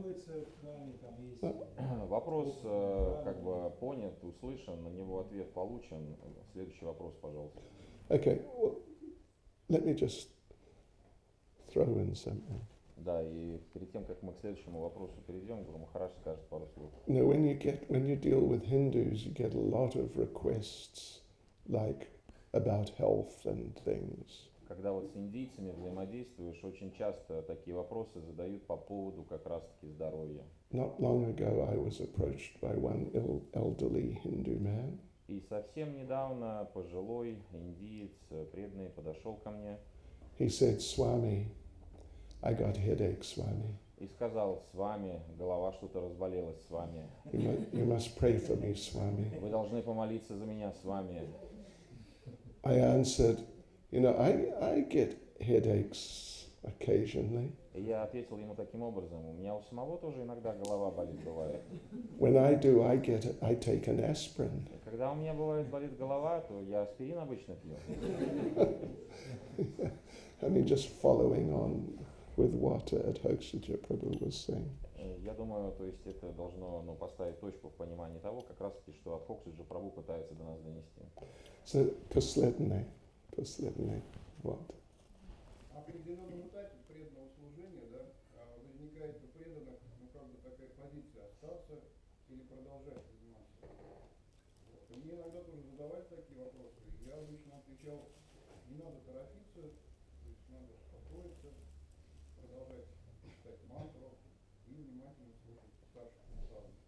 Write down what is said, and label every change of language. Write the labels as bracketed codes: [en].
[ru] проводится в храме, там есть... Вопрос как бы понят, услышан, на него ответ получен. Следующий вопрос, пожалуйста. [en] Okay, well, let me just throw in something. [ru] Да, и перед тем, как мы к следующему вопросу перейдем, Гуру Махарадж скажет пару слов. [en] You know, when you deal with Hindus, you get a lot of requests, like about health and things. [ru] Когда вот с индийцами взаимодействуешь, очень часто такие вопросы задают по поводу как раз-таки здоровья. [en] Not long ago, I was approached by one elderly Hindu man. [ru] И совсем недавно пожилой индиец, преданный, подошел ко мне. [en] He said, Swami, I got headache, Swami. [ru] И сказал: с вами, голова что-то разболелась, с вами. [en] You must pray for me, Swami. [ru] Вы должны помолиться за меня, с вами. [en] I answered, you know, I get headaches occasionally. [ru] И я ответил ему таким образом: у меня у самого тоже иногда голова болит, бывает. [en] When I do, I take an aspirin. [ru] И когда у меня бывает болит голова, то я аспирин обычно пью. [en] I mean, just following on with what ISKCON Prabhu was saying. [ru] Я думаю, то есть это должно поставить точку в понимании того, как раз таки, что ISKCON Prabhu пытается до нас донести. [en] So, [ru] последний, [en] what? [ru] На определенном этапе преданного служения, да, возникает у преданных, как бы такая позиция: остаться или продолжать заниматься. Вот. И мне иногда тоже задавали такие вопросы. Я обычно отвечал: не надо торопиться, то есть надо успокоиться, продолжать читать мантру и внимательно слушать старших наставников.